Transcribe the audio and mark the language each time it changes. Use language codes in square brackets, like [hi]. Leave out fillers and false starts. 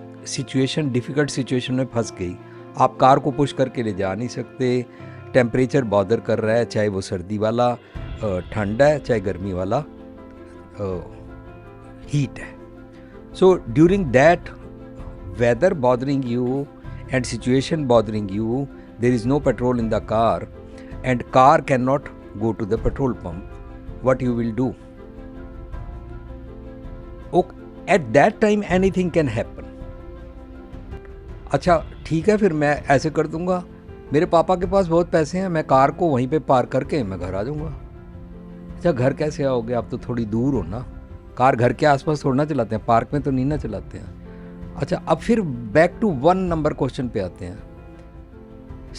[hi] Situation, difficult situation में फंस गई, आप कार को पुश करके ले जा नहीं सकते, टेम्परेचर बॉदर कर रहा है, चाहे वो सर्दी वाला ठंड है, चाहे गर्मी वाला हीट है। [en] So during that weather bothering you and situation bothering you, there is no petrol in the car and car cannot go to the petrol pump, what you will do? Okay, at that time anything can happen. [hi] अच्छा ठीक है, फिर मैं ऐसे कर दूंगा, मेरे पापा के पास बहुत पैसे हैं, मैं कार को वहीं पे पार्क करके मैं घर आ जाऊंगा। अच्छा, घर कैसे आओगे? आप तो थोड़ी दूर हो ना, कार घर के आसपास थोड़ा ना चलाते हैं, पार्क में तो नहीं ना चलाते हैं। अच्छा, अब फिर बैक टू 1 नंबर क्वेश्चन पे आते हैं।